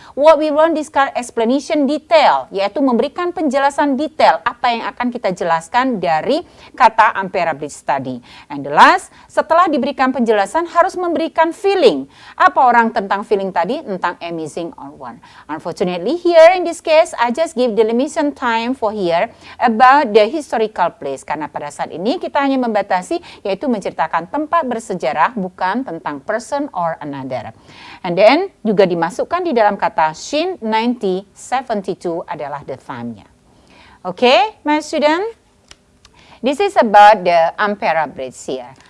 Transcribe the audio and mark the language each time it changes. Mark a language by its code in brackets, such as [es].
[en] What we want discuss explanation detail, [id] yaitu memberikan penjelasan detail apa yang akan kita jelaskan dari kata Ampera Bridge tadi. [en] And the last, [id] setelah diberikan penjelasan harus memberikan feeling. Apa orang tentang feeling tadi? Tentang amazing or one. [en] Unfortunately, here in this case, I just give the limitation time for here about the historical place. [id] Karena pada saat ini kita hanya membatasi, yaitu menceritakan tempat bersejarah, bukan tentang [en] person or another. And then [id] juga dimasukkan di dalam kata scene 1972 adalah the time-nya. [en] Okay, my student? This is about the Ampera Bridge here.